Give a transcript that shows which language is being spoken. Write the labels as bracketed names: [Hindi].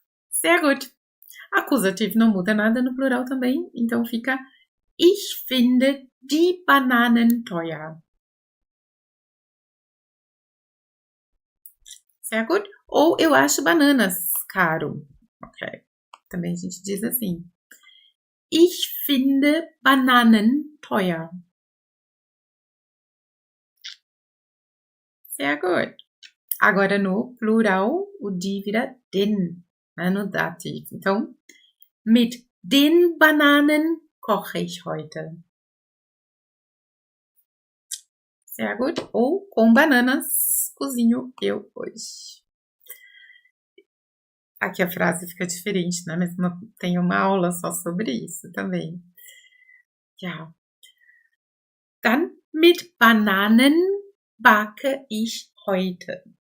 [German] Sehr gut. [Portuguese] Acusativo não muda nada no plural também, então fica [German] Ich finde die Bananen teuer. Sehr gut. [Portuguese] Ou eu acho bananas caro. Ok. Também a gente diz assim. [German] Ich finde Bananen teuer. Sehr gut. [Portuguese] Agora no plural, o die vira den, né, no dativo. [German] Então, mit den Bananen koche ich heute. Sehr gut. [Portuguese] Ou com bananas cozinho eu hoje. Aqui a frase fica diferente, né? Mas tem uma aula só sobre isso também. [German] Ja. Dann mit Bananen backe ich heute.